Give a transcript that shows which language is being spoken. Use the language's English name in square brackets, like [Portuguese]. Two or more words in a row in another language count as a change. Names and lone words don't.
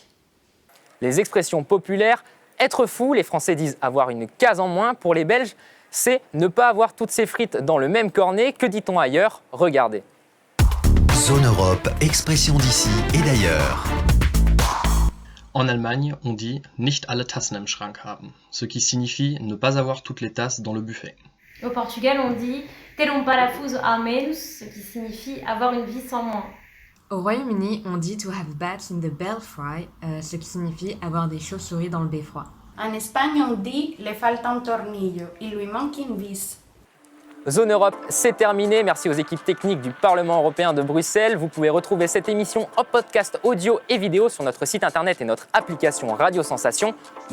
[French] Les expressions populaires, être fou, les Français disent avoir une case en moins. Pour les Belges, c'est ne pas avoir toutes ces frites dans le même cornet. Que dit-on ailleurs ? Regardez. Zone Europe, expression d'ici et d'ailleurs. En Allemagne, on dit [German] nicht alle Tassen im Schrank haben, [French] ce qui signifie ne pas avoir toutes les tasses dans le buffet. Au Portugal, on dit [Portuguese] ter um parafuso a menos, [French] ce qui signifie avoir une vis en moins. Au Royaume-Uni, on dit [English] to have bats in the belfry, [French] ce qui signifie avoir des chauves-souris dans le beffroi. En Espagne, on dit [Spanish] le falta un tornillo, [French] il lui manque une vis. Zone Europe, c'est terminé. Merci aux équipes techniques du Parlement européen de Bruxelles. Vous pouvez retrouver cette émission en podcast audio et vidéo sur notre site internet et notre application Radio Sensation.